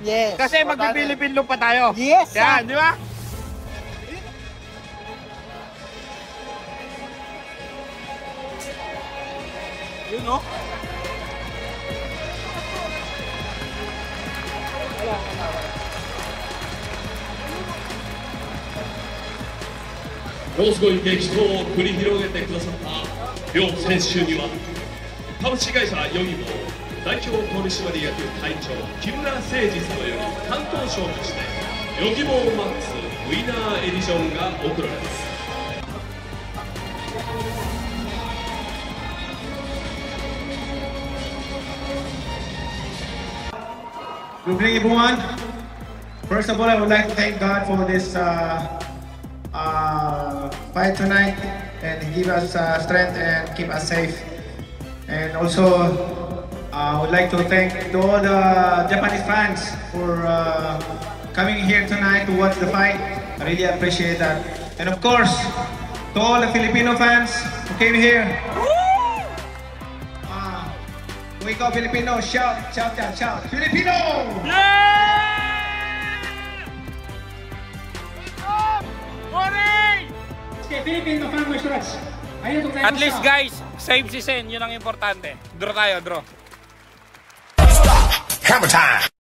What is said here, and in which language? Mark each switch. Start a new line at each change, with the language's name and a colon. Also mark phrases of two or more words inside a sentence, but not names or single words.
English: Yes.
Filipino: Kasi magpipilipin loop pa tayo.
English: Yes,
Filipino: Yan, di ba? Yun, no?
Japanese: ものすごい激闘を繰り広げてくださった両選手には株式会社ヨギボー代表取締役会長木村誠二様より担当賞としてヨギボーマックスウィナーエディションが贈られます。
English: Good evening, everyone. First of all, I would like to thank God for this fight tonight, and He give us strength and keep us safe. And also, I would like to thank all the Japanese fans for coming here tonight to watch the fight. I really appreciate that. And of course, to all the Filipino fans who came here. We go Filipino, shout, shout, shout, shout. Filipino! Okay, Philippine Mafan Martial Arts.
Filipino: Ayun,
English: At least guys,
Filipino: save si Sen, yun ang importante. Draw tayo, draw.
English: Hammer time!